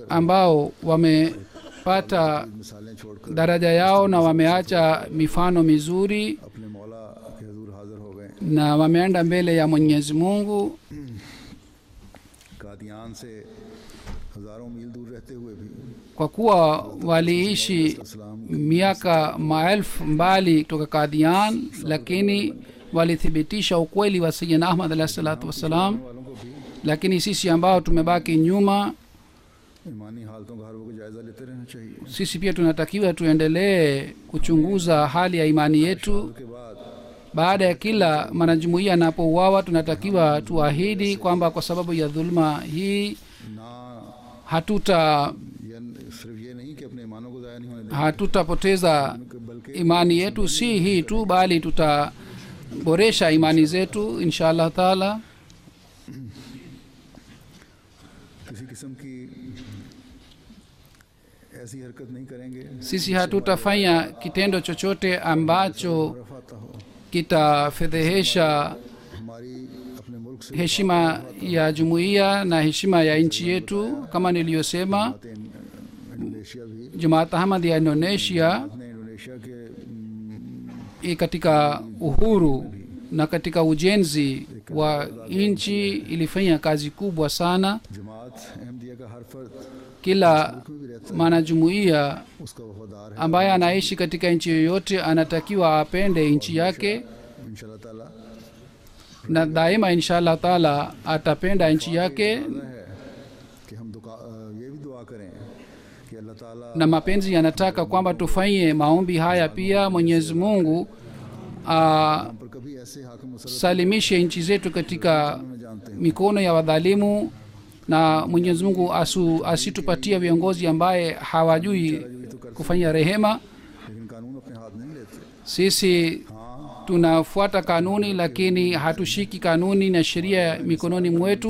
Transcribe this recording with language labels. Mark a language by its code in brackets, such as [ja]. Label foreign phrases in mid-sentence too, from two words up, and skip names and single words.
[sw] ambao wamepata [ur] مثالیں چھوڑ کر [sw] daraja yao na wameacha mifano mizuri [ur] اپنے مولا کے حضور حاضر ہو گئے. [sw] na wameenda mbele ya Mwenyezi Mungu. [ur] قادیان سے ہزاروں میل دور رہتے ہوئے بھی [sw] Kwa kuwa waliishi miaka maelfu mbali kutoka Kadian, lakini walithibitisha ukweli wa [ar] سيدنا أحمد عليه الصلاة والسلام. [ur] والوں کو بھی [sw] Lakini sisi ambao tumebaki nyuma, [ur] ایمانی حالتوں کا ہر وقت جائزہ لیتے رہنا چاہیے. [sw] sisi pia tunatakiwa tuendelee kuchunguza hali ya imani yetu. [ur] کے بعد [sw] Baada ya kila mwanajumuiya anapouawa, tunatakiwa tuahidi kwamba kwa sababu ya dhulma hii [ur] ना [sw] hatuta [ur] یہ صرف یہ نہیں کہ اپنے ایمانوں کو ضائع نہیں ہونے دیں, [sw] hatutapoteza [ur] बल्कि [sw] imani yetu, si hii tu, bali tutaboresha imani zetu [ar] إن شاء الله تعالى. [ur] کسی قسم کی ایسی حرکت نہیں کریں گے [sw] Sisi hatutafanya kitendo chochote ambacho [ur] رفاتا ہو [sw] kitafedhehesha [ur] ہماری اپنے ملک سے [sw] heshima ya jumuiya na heshima ya nchi yetu. Kama niliyosema, [ur] انڈونیشیا بھی [sw] Jamaat Ahmad ya Indonesia [ur] نے انڈونیشیا کے [sw] katika uhuru na katika ujenzi wa nchi ilifanya kazi kubwa sana. [ur] جماعت احمدیہ کا ہر فرد [sw] Kila mwanajumuiya [ur] اس کا وفادار ہے. [sw] ambaye anaishi katika nchi yoyote anatakiwa apende nchi yake, [ar] إن شاء الله تعالى [sw] na daima [ar] إن شاء الله تعالى [sw] atapenda nchi yake. [ur] ہے کہ ہم یہ بھی دعا کریں کہ اللہ تعالیٰ [sw] Na mapenzi yanataka kwamba tufanye maombi haya pia, Mwenyezi Mungu [ur] ہم پر کبھی ایسے حاکم مسلط [sw] asalimishe nchi zetu katika [ur] میں جانتے ہیں [sw] mikono ya wadhalimu, na Mwenyezi Mungu asitupatie viongozi ambaye hawajui kufanya rehema. [ur] لیکن قانون اپنے ہاتھ نہیں لیتے. [sw] Sisi tunafuata kanuni, lakini hatushiki kanuni na sheria mikononi mwetu.